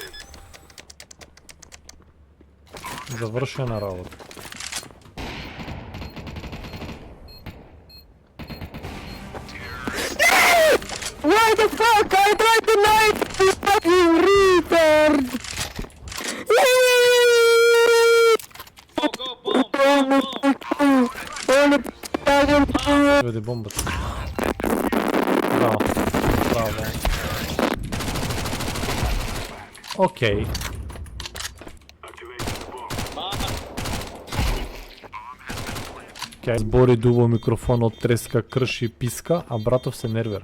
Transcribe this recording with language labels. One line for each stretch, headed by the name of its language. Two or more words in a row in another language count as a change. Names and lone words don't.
Macedonian: Завршена работа.
English: Why the fuck? I tried to knife you fucking retard! Go, bomb!
Macedonian: Веде бомбата. Браво. Окей. Кај збори дуво микрофонот, треска, крши, писка, а братов се нервира.